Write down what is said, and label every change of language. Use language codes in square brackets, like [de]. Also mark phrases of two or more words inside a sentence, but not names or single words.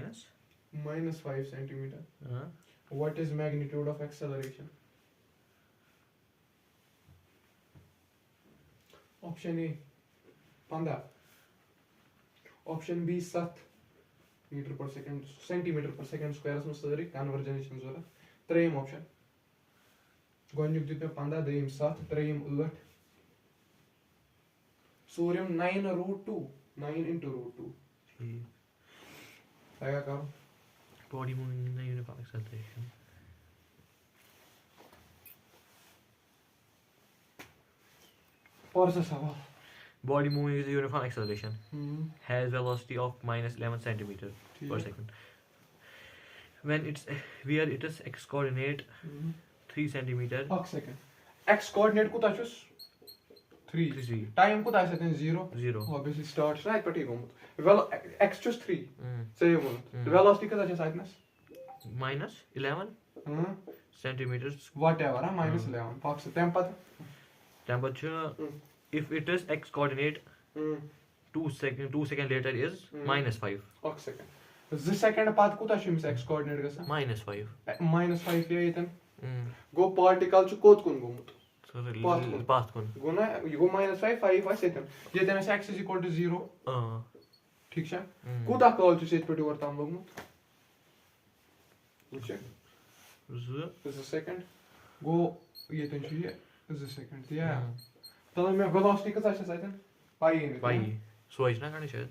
[en] -5 centimeter. What is magnitude of acceleration? Option A 15. Option B 7 meter per second centimeter per second square [ks] منٛز سٲری کنورجن چھنہٕ ضروٗرت ترٛیٚیِم آپشن گۄڈنیُک دیُت مےٚ 15 دوٚیِم 7 ترٛیٚیِم 8 ژوٗرِم 9√2 9 into √2 تۄہہِ کیٛاہ کرو [en] body moving in the uniform acceleration. [ks] پَر سا سوال [en] Body moving with uniform acceleration has velocity of -11 centimeter per second. When where its x coordinate 3 centimeter. [ks] اکھ سیکنڈ x coordinate کوٗتاہ چھُس 3 ٹایم کوٗتاہ آسہِ اَتٮ۪ن 0 obviously سٹارٹ چھُنہ اَتہِ پٮ۪ٹھٕے گوٚمُت x چھُس 3 ژےٚ ووٚنُتھ ویلاسٹی کۭژاہ چھَس اَتنَس [en] -11 centimeters. what ever [ks] -11 پاک سا تَمہِ پتہٕ [en] چھُ if it is x coordinate 2 second later is -5. [ks] اکھ سیکنڈ 2 سیکنڈ پتہٕ کوٗتاہ چھُ أمِس x coordinate گژھان -5 -5 کیٛاہ ییٚتٮ۪ن گوٚو پارٹِکل چھُ کوٚت کُن گوٚمُت پتھ کُن گوٚو نہ یہِ گوٚو -5 5 آسہِ ییٚتٮ۪ن آسہِ [en] x is equal to [ks] 0 ٹھیٖک چھا کوٗتاہ کال چھُس ییٚتہِ پٮ۪ٹھ یور تام لوٚگمُت وٕچھ 2 سیکنڈ گوٚو ییٚتٮ۪ن چھُ یہِ 2 سیکنڈ تِیا تہٕ مےٚ ویلاسٹی کۭژاہ چھَس اَتٮ۪ن پایی سوے چھُنہ کَڑٕنۍ شاید